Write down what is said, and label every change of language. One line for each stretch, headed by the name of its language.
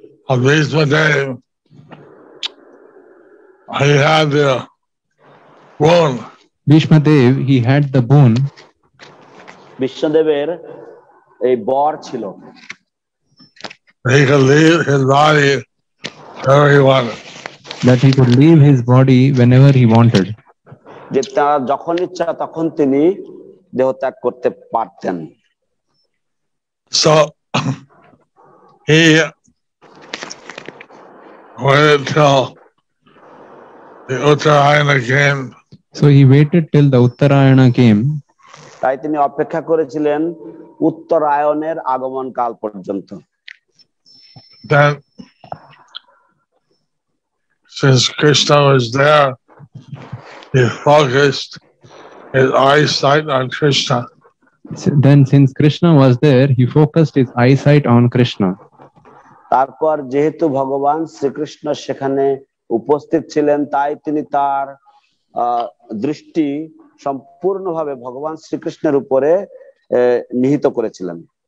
English: Abhismadev, he had the boon. Bhishmadev, he had the boon.
Bangla: বিশ্বদেবের এই বর ছিল
English: He could leave his body wherever he wanted. That he could leave his body whenever he wanted.
Bangla: যে তার যখন ইচ্ছা তখন তিনি দেহত্যাগ করতে পারতেন।
English: So he waited till the Uttarayana came. So he waited till the Uttarayana came.
Bangla: তাই তিনি অপেক্ষা করেছিলেন উত্তরায়ণের আগমন কাল পর্যন্ত।
English: Then, since Krishna was there, he focused his eyesight on Krishna. Then, since Krishna was there, he focused his eyesight on Krishna.
Bangla: তারপর যেহেতু ভগবান শ্রীকৃষ্ণ সেখানে উপস্থিত ছিলেন, তাই তিনি তার দৃষ্টি সম্পূর্ণভাবে ভগবান শ্রীকৃষ্ণের উপরে নিহিত করেছিলেন।